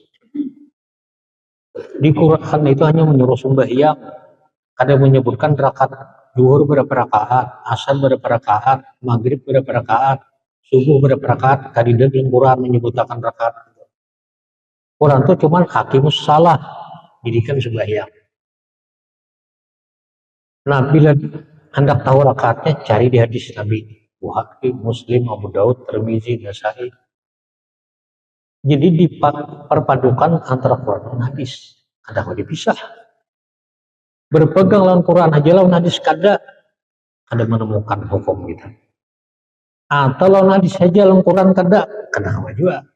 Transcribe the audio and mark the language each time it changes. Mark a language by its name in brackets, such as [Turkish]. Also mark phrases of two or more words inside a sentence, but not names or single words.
[Indonesian] Di Quran itu hanya menyuruh sembahyang, kada menyebutkan rakaat Zuhur berapa rakaat, asar berapa rakaat, maghrib berapa rakaat, subuh berapa rakaat. Tadi dalam Quran menyebutkan rakaat. Quran itu cuma [Arabic] hakimus salah, [Indonesian] didikan sembahyang. Nah, bila hendak tahu rakaatnya, cari di hadis Nabi. Bukhari, Muslim, Abu Daud, Tirmizi, Nasai. Jadi diperpadukan antara Quran dan hadis. Kadang dipisah. [Banjar] Berpegang lawan Quran aja lawan hadis kada menemukan hukum kita. Atau lawan hadis saja lawan Quran kada juga.